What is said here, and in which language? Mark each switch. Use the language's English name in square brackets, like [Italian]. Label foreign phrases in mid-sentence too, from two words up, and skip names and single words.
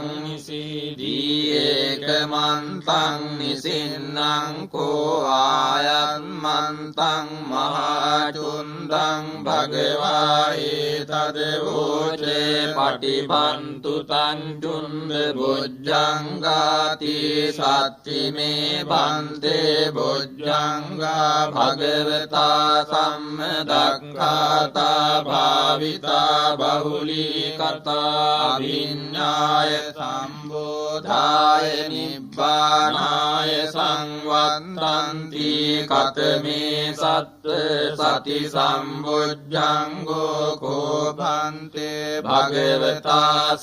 [Pali] නිසීදී ඒකමන්තං නිසින්නං කෝ ආයන්මන්තං මහාචුන්දං භගවා ඒතදවෝචේ පටිබන්තු තං චුන්ද බොජ්ජංගාති සත්තිමේ බන්තේ බොජ්ජංගා භගවතා සම්මදක්ඛාතා භාවිතා බහුලී කතා විඤ්ඤාය සම්බෝධාය නිබ්බානාය සංවත්තන්ති කතමේ සත්ත සති සම්බොජ්ජංගෝ කෝපන්තේ භගවතා